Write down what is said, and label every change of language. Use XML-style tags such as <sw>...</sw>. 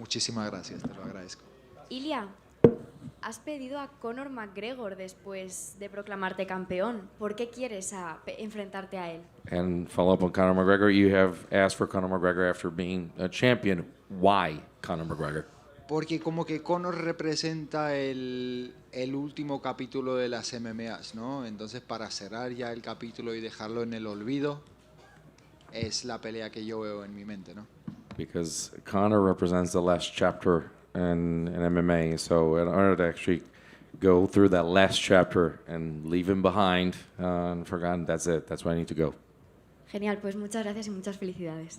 <es>Muchísimas gracias, te lo agradezco. Ilia, has pedido a Conor McGregor después de proclamarte campeón. ¿Por qué quieres enfrentarte a él?</es> <en>And follow up on Conor McGregor, you have asked for Conor McGregor after being a champion. Why Conor McGregor?</en> <es>Porque como que Conor representa el último capítulo de las MMAs, ¿no? Entonces para cerrar ya el capítulo y dejarlo en el olvido, es la pelea que yo veo en mi mente, ¿no?</es> <en>Because Conor represents the last chapter in MMA. So in order to actually go through that last chapter and leave him behind and forgotten, that's it. That's where I need to go.</en> <es>Genial, pues muchas gracias y muchas felicidades.</es>